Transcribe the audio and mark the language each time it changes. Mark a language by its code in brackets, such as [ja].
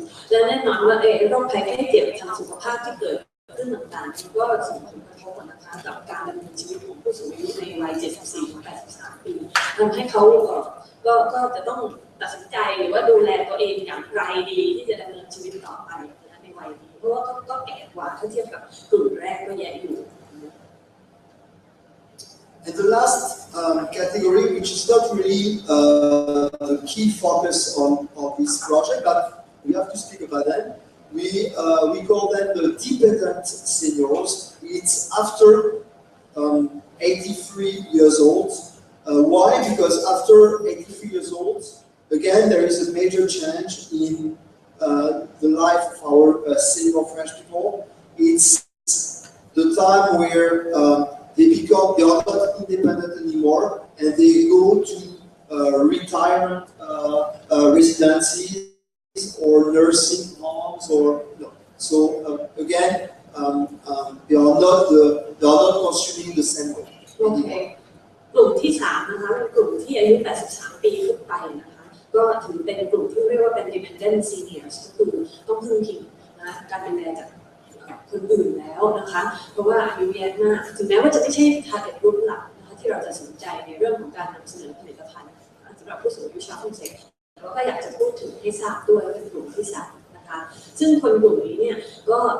[th] และแน่นอนว่าโรคภัยไข้เจ็บทางสุขภาพที่เกิดขึ้นต่างๆก็ส่งผลกระทบนะคะกับการดำเนินชีวิตของผู้สูงอายุในวัย 74-83 ปีทำให้เขาก็จะต้องตัดสินใจหรือว่าดูแลตัวเองอย่างไรดีที่จะดำเนินชีวิตต่อไปในวัยนี้เพราะว่าก็แก่กว่าถ้าเทียบกับกลุ่มแรกก็แย่อยู่ [en] And the last category, which is not really the key focus on this project, but we have to speak about them. We call them the dependent seniors. It's after 83 years old. Why? Because after 83 years old, again, there is a major change in the life of our senior French people. It's the time where they are not independent anymore, and they go to retirement residencies or nursing homes, or no. So again, they are not consuming the same way. Okay. [th] กลุ่มที่3นะคะเป็นกลุ่มที่อายุ 83 ปีขึ้นไปนะคะก็ถือเป็นกลุ่มที่เรียกว่าเป็น dependent seniors ก็คือต้องพึ่งพิงนะการดูแลจากคนอื่นแล้วนะคะเพราะว่าอายุเยอะมากถึงแม้ว่าจะไม่ใช่ target group หลักนะคะที่เราจะสนใจในเรื่องของการนำเสนอผลิตภัณฑ์สำหรับผู้สูงอายุชาวฝรั่งเศสเราก็อยากจะพูดถึงให้ทราบด้วยว่าเป็นกลุ่มที่3นะคะซึ่งคนกลุ่มนี้เนี่ยก็